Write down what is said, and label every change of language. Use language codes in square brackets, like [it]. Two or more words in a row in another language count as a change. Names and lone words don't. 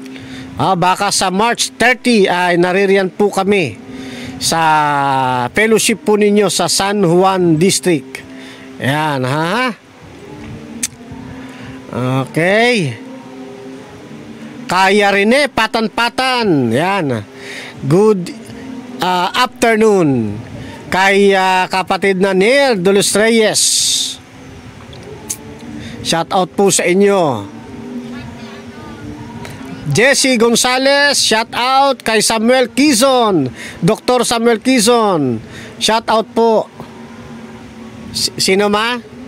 [tl] Baka sa March 30 ay naririyan po kami sa fellowship po ninyo sa San Juan District. Yan, ha? Okay. Kaya Rene, Patan-Patan. Yan. [en] Good afternoon. [tl] Kay kapatid na Neil de los Reyes. [en] Shout out [tl] po sa inyo. Jesse Gonzalez, [en] shout out [tl] kay Samuel Quizon, Dr. Samuel Quizon. [en] Shout out [tl] po. Sino ma?